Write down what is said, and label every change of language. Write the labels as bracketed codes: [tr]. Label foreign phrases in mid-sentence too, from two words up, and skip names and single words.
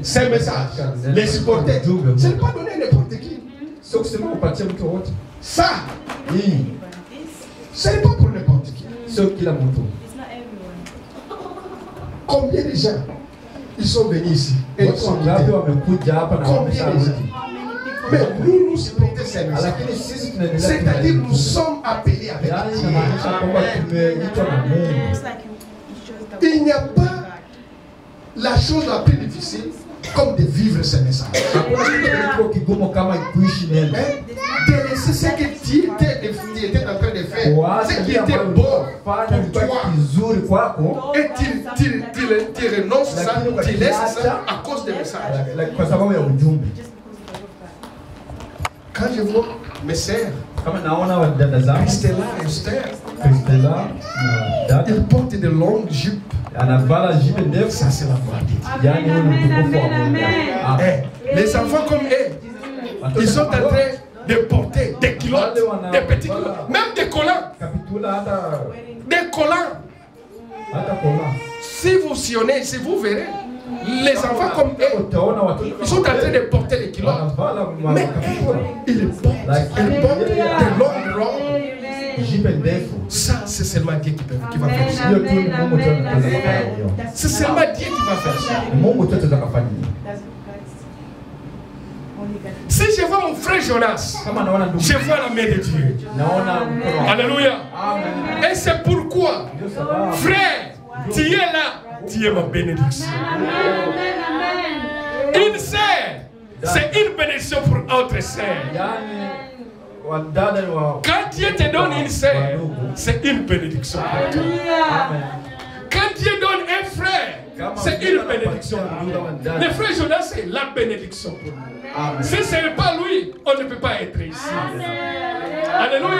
[fr] Ces messages. Les supporter. Ce n'est pas donné à n'importe qui. [sw] sio kusema upatie mtu wote. [fr] Ça, [sw] Hii [fr] ce n'est pas pour n'importe qui. [sw] sio kila mtu. [fr] Combien de gens ils sont venus ici et ils [sw] Watu [fr] sont [sw] wangapi [fr] quittés. [sw] wamekuja hapa na [fr] Combien de [sw] wamesharudi? [fr] gens? Mais nous supportons ces messages. [sw] Lakini sisi tunaendelea. [fr] C'est-à-dire nous sommes appelés avec [sw] Yaani [fr] Dieu. [sw] inamaanisha kwamba tumeitwa na Mungu. [fr] Il n'y a pas la chose la plus difficile comme de vivre ces messages. [sw] Hakuna kitu kilicho kigumu kama kuishi neno. [fr] Hein? De laisser ce que Dieu était en train de faire, [sw] Waache [fr] ce qui [sw] kile [fr] était [sw] ambacho [fr] bon [sw] ulifanya [fr] pour [sw] ilikuwa [fr] toi. [sw] kizuri kwako [fr] Et tu renonces ça, tu laisses ça à cause des messages. [sw] kwa sababu ya ujumbe. [fr] Quand je vois mes sœurs, [sw] Kama naona wadada zangu [fr] Christella et Esther, [sw] Kristela na dada [fr] ils portent de longues jupes. [sw] anavala jipe ndefu. [fr] Ça, c'est la gloire de Dieu. [sw] Yaani huyu ni utukufu wa Mungu. Amen. [fr] Eh, les enfants comme eux, ils sont en train de porter des culottes, des petits culottes, même des collants. [sw] Kapitula hata [fr] Des collants. [sw] hata kola. [fr] Si vous sillonnez ici, vous verrez. Les enfants comme eux, [sw] Utaona watoto [fr] ils sont en train de porter les culottes. [sw] wanavala [fr] Mais [sw] kapitula. [fr] ils portent de longues robes. [sw] Jipe ndefu. [fr] Ça, c'est seulement Dieu qui va faire ça. [sw] Hiyo tu ni Mungu tu anaweza kufanya hiyo. [fr] C'est seulement Dieu qui va faire ça. [sw] Ni Mungu tu anaweza kufanya hiyo. [fr] Si je vois mon frère Jonas, [sw] Kama naona ndugu, [fr] je vois la main de Dieu. [sw] naona mkono wa [fr] Alléluia. Amen. Et c'est pourquoi, [sw] Ndio sababu [fr] frère, tu es là, tu es ma bénédiction. Une sœur, c'est une bénédiction pour autre sœur. [sw] yaani wadada ni wa [fr] Quand Dieu te donne une sœur, c'est une bénédiction pour toi. Amen. Quand Dieu donne un frère, c'est une bénédiction pour nous. Le frère Jonas, c'est la bénédiction pour nous. Amen. Si ce n'est pas lui, on ne peut pas être ici.